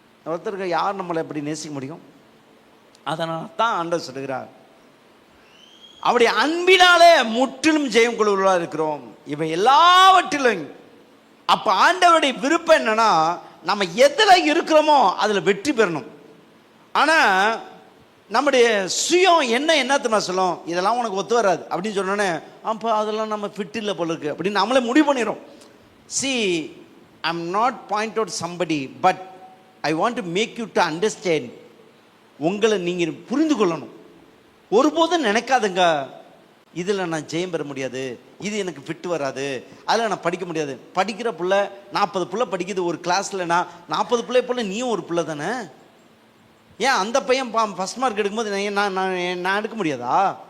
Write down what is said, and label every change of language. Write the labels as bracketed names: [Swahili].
[Tamil] ஒருத்தருக்கு யார் நம்மளை எப்படி நேசிக்க முடியும்? அதனால தான் ஆண்டவர் சொல்லுகிறார், அவருடைய அன்பினாலே முற்றிலும் ஜெயம் கொள்வர்களாக இருக்கிறோம் இவை எல்லாவற்றிலும். அப்ப ஆண்டவருடைய விருப்பம் என்னன்னா, நம்ம எதுல இருக்கிறோமோ அதுல வெற்றி பெறணும். ஆனா நம்முடைய சுயம் என்னத்தை சொல்லும், இதெல்லாம் உனக்கு ஒத்து வராது அப்படின்னு சொன்னோன்னே, அப்போ அதெல்லாம் நம்ம ஃபிட் இல்லை போல இருக்கு அப்படின்னு நம்மளே முடிவு பண்ணிடும். [English] See, I'm not point out somebody, but I want to make you to understand. [Tamil] உங்களை நீங்கள் புரிந்து கொள்ளணும். ஒருபோதும் நினைக்காதுங்க, இதில் நான் ஜெயம் பெற முடியாது, இது எனக்கு ஃபிட் வராது, அதில் நான் படிக்க முடியாது. படிக்கிற பிள்ளை 40 பிள்ளை படிக்குது ஒரு கிளாஸ்லனா, 40 பிள்ளை போல் நீயும் ஒரு பிள்ளை தானே. ஏன் அந்த பையன் ஃபஸ்ட் மார்க் எடுக்கும்போது நான் எடுக்க முடியாதா?